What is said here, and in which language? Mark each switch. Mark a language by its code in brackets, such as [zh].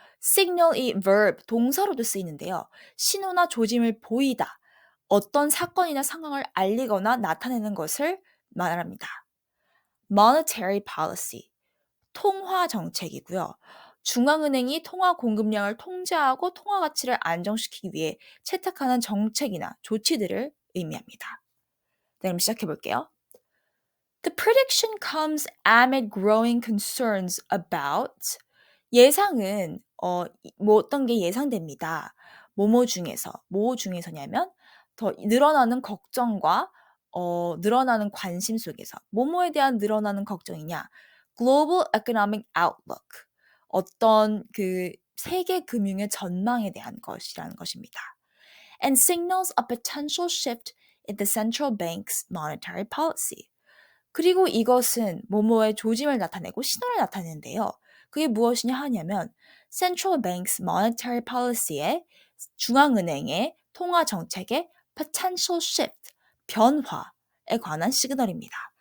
[ko] signal이 verb, 동사로도 쓰이는데요. 신호나 조짐을 보이다, 어떤 사건이나 상황을 알리거나 나타내는 것을 말합니다. monetary policy, 통화 정책이고요. 중앙은행이 통화 공급량을 통제하고 통화 가치를 안정시키기 위해 채택하는 정책이나 조치들을 의미합니다. 네, 그럼 시작해 볼게요. [en] The prediction comes amid growing concerns about [ko] 예상은 뭐 어떤 게 예상됩니다. 뭐뭐 중에서냐면 더 늘어나는 걱정과 늘어나는 관심 속에서 뭐뭐에 대한 늘어나는 걱정이냐? [en] Global economic outlook. [ko] 어떤 그 세계 금융의 전망에 대한 것이라는 것입니다. [en] And signals a potential shift in the central bank's monetary policy. [ko] 그리고 이것은 뭐뭐의 조짐을 나타내고 신호를 나타내는데요. 그게 무엇이냐 하냐면 [en] Central Bank's Monetary Policy [ko] 의 중앙은행의 통화 정책의 [en] potential shift, [ko] 변화에 관한 시그널입니다.